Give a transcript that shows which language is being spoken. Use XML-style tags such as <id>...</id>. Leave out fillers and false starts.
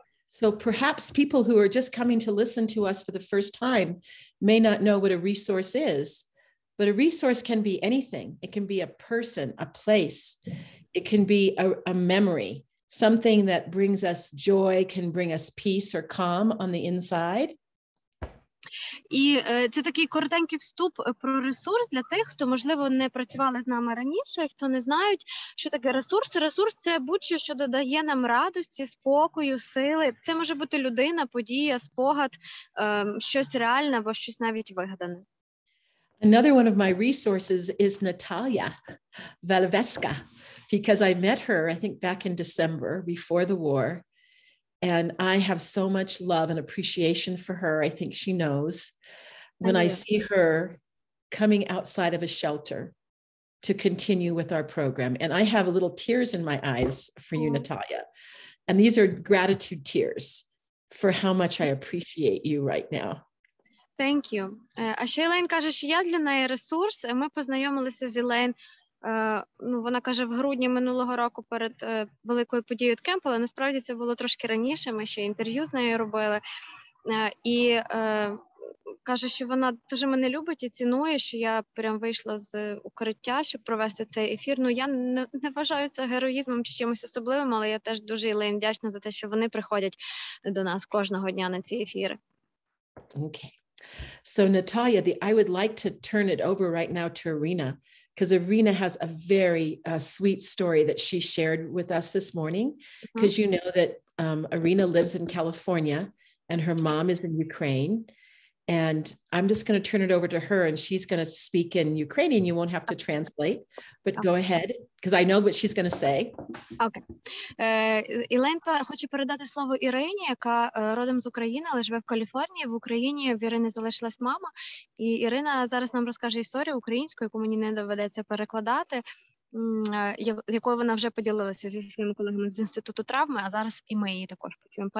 <en>So perhaps people who are just coming to listen to us for the first time may not know what a resource is, but a resource can be anything. It can be a person, a place. It can be a memory. Something that brings us joy, can bring us peace or calm on the inside.</en> <uk>І це такий коротенький вступ про ресурс для тих, хто, можливо, не працювали з нами раніше, хто не знають, що таке ресурс. Ресурс – це будь-що, що додає нам радості, спокою, сили. Це може бути людина, подія, спогад, щось реальне або щось навіть вигадане.</uk> <en>Another one of my resources is Natalia Valveska, because I met her, I think, back in December before the war. And I have so much love and appreciation for her. I think she knows when I see her coming outside of a shelter to continue with our program. And I have a little tears in my eyes for you, Natalia. And these are gratitude tears for how much I appreciate you right now. Thank you.</en> <uk>А ще Ілейн каже, що я для неї ресурс. Ми познайомилися з Ілейн, вона каже, в грудні минулого року перед великою подією Кемп, але насправді це було трошки раніше, ми ще інтерв'ю з нею робили. І каже, що вона дуже мене любить і цінує, що я прям вийшла з укриття, щоб провести цей ефір. Я не вважаю це героїзмом чи чимось особливим, але я теж дуже Ілейн вдячна за те, що вони приходять до нас кожного дня на ці ефіри.</uk> <en>Okay. So Natalia, I would like to turn it over right now to Irina, because Irina has a very sweet story that she shared with us this morning, because you know that Irina lives in California and her mom is in Ukraine. And I'm just going to turn it over to her, and she's going to speak in Ukrainian. You won't have to translate, but go ahead, because I know what she's going to say.</en> <uk>Окей. Ілейн хоче передати слово Ірині, яка родом з України, але живе в Каліфорнії. В Україні в Ірини залишилась мама. І Ірина зараз нам розкаже історію українською, яку мені не доведеться перекладати, якою вона вже поділилася зі своїми колегами з Інституту травми, а зараз і ми її також почуємо.</uk>